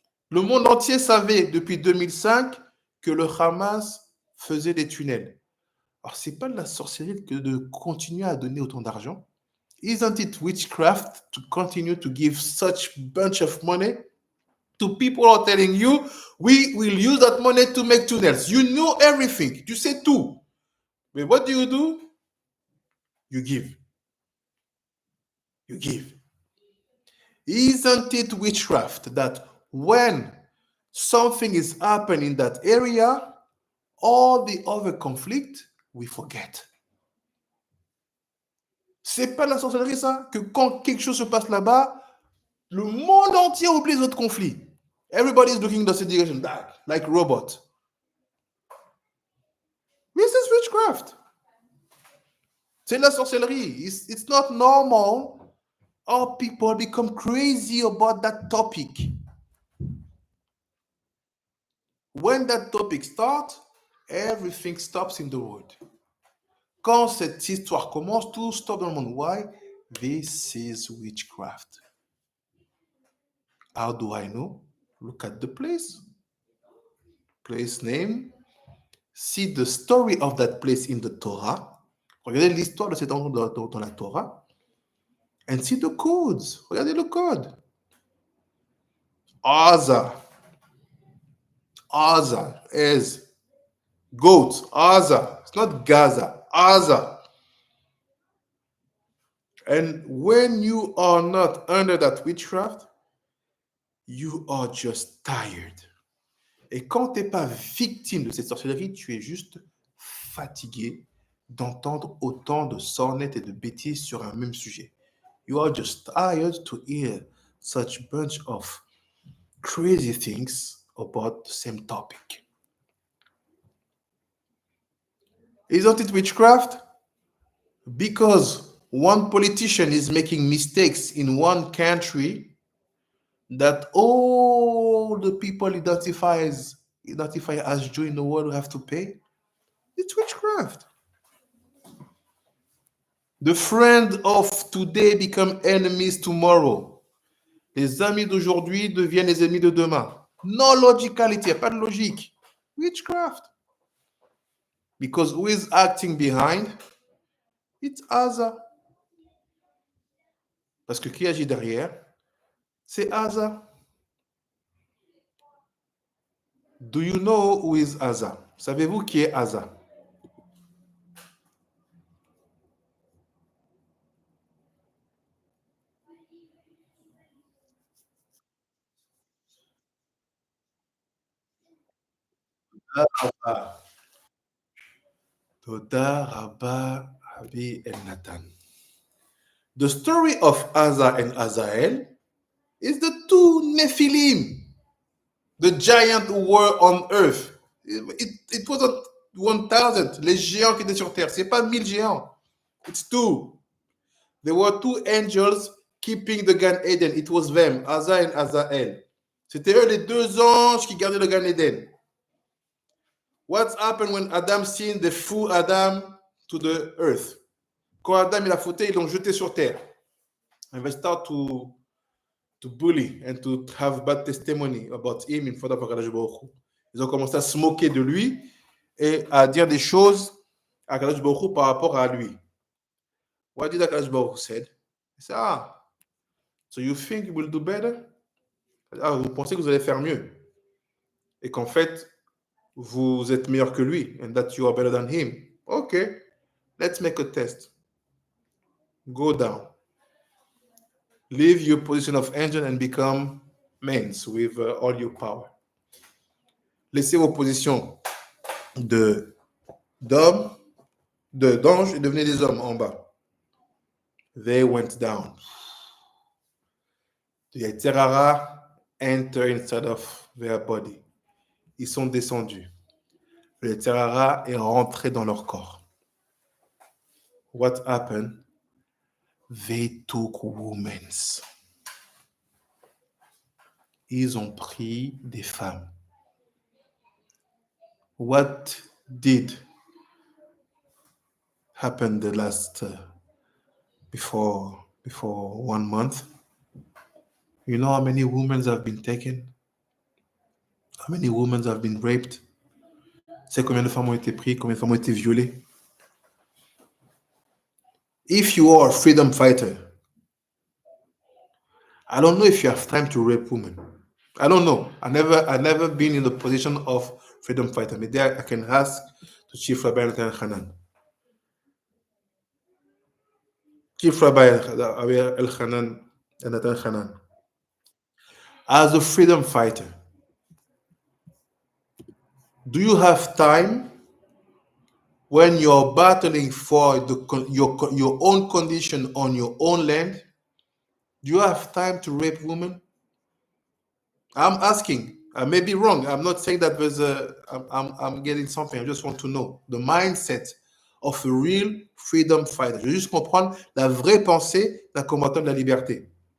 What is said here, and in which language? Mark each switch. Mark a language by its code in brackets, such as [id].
[fr] Le monde entier savait depuis 2005 que le Hamas faisait des tunnels. Alors, c'est pas de la sorcellerie que de continuer à donner autant d'argent. [en] Isn't it witchcraft to continue to give such bunch of money to people who are telling you, we will use that money to make tunnels? You know everything. [fr] Tu sais tout. [en] But what do? You give. You give. Isn't it witchcraft that when something is happening in that area, all the other conflict, we forget? [fr] C'est pas la sorcellerie, ça? Que quand quelque chose se passe là-bas, le monde entier oublie les autres conflits. [en] Everybody is looking in the same direction, like robot. This is witchcraft. [fr] C'est la sorcellerie. [en] It's not normal. All people become crazy about that topic. When that topic starts, everything stops in the world. [fr] Quand cette histoire commence, tout stop dans le monde. [en] Why? This is witchcraft. How do I know? Look at the place. Place name. See the story of that place in the Torah. [fr] Regardez l'histoire de cet endroit dans la Torah. [en] And see the codes. [fr] Regardez le code. [en] Aza. Aza is goat. Aza. It's not Gaza. Aza. And when you are not under that witchcraft, You are just tired. [fr] Et quand tu n'es pas victime de cette sorcellerie, tu es juste fatigué d'entendre autant de sornettes et de bêtises sur un même sujet. [en] You are just tired to hear such bunch of crazy things about the same topic. Isn't it witchcraft? Because one politician is making mistakes in one country that all the people identify as Jew in the world have to pay. It's witchcraft. The friends of today become enemies tomorrow. [fr] Les amis d'aujourd'hui deviennent les ennemis de demain. [en] No logicality, [fr] pas de logique. [en] Witchcraft. Because who is acting behind? It's Asa. [fr] Parce que qui agit derrière? C'est Asa. [en] Do you know who is Asa? [fr] Savez-vous qui est Asa? [en] Ah, [he] Toda, Rabba, [en] Abi, and Nathan. The story of Asa and Azael is the two Nephilim, the giant who were on earth. It wasn't 1,000, [fr] les géants qui étaient sur terre. C'est pas 1,000 géants. [en] It's two. There were two angels keeping the Gan Eden. It was them, Asa and Azael. [fr] C'était eux les deux anges qui gardaient le Gan Eden. [en] What happened when Adam sinned? They threw Adam to the earth. [fr] Quand Adam il a fauté, ils l'ont jeté sur terre. [en] And they start to bully and to have bad testimony about him in front of Akadosh Baruch Hu. [fr] Ils ont commencé à se moquer de lui et à dire des choses à Akadosh Baruch Hu par rapport à lui. [en] What did Akadosh Baruch Hu said? He said, so you think you will do better? [fr] Vous pensez que vous allez faire mieux? Et qu'en fait, vous êtes meilleur que lui, [en] and that you are better than him. Okay, let's make a test. Go down. Leave your position of angel and become men with all your power. [fr] Laissez vos positions d'hommes, d'anges et devenez des hommes en bas. [en] They went down. The Yetzirah enter inside of their body. [fr] Ils sont descendus. Le Yetzirah est rentré dans leur corps. [en] What happened? They took women. [fr] Ils ont pris des femmes. [en] What did happen the last before 1 month? You know how many women have been taken? How many women have been raped? [fr] C'est combien de femmes ont été prises? Combien de femmes ont été violées? [en] If you are a freedom fighter, I don't know if you have time to rape women. I don't know. I never been in the position of freedom fighter. Maybe I can ask to Chief Rabbi El-Hanan. Chief Rabbi El-Hanan and Nathan Hanan. As a freedom fighter, do you have time when you're battling for your own condition on your own land? Do you have time to rape women? I'm asking. I may be wrong. I'm not saying that there's I'm getting something. I just want to know the mindset of a real freedom fighter. [fr] Je veux juste comprendre la vraie pensée d'un combattant de la liberté.